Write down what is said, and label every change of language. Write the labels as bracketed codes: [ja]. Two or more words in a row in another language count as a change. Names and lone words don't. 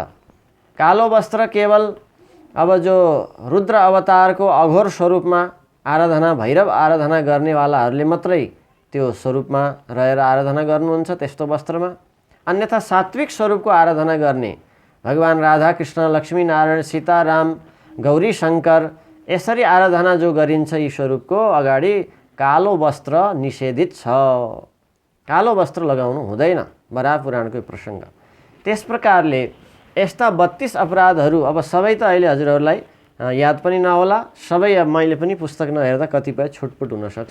[ne] कालो वस्त्र केवल अब जो रुद्र अवतारको अघोर स्वरूपमा आराधना, भैरव आराधना गर्नेवालाहरूले मात्रै त्यो स्वरूपमा रहेर आराधना गर्नुहुन्छ त्यस्तो वस्त्रमा। अन्यथा सात्विक स्वरूपको आराधना गर्ने भगवान राधा कृष्ण, लक्ष्मी नारायण, सीता राम, गौरी शङ्कर, यसरी आराधना जो गरिन्छ यी स्वरूपको अगाडि कालो वस्त्र निषेधित छ। कालो वस्त्र लगाउनु हुँदैन, बराह पुराणको प्रसङ्ग। त्यस प्रकारले यस्ता 32 अपराधहरू अब सबै त अहिले हजुरहरूलाई याद पनि नहोला, सबै मैले पनि पुस्तक नहेर्दा कतिपय छुटपुट हुनसक्छ।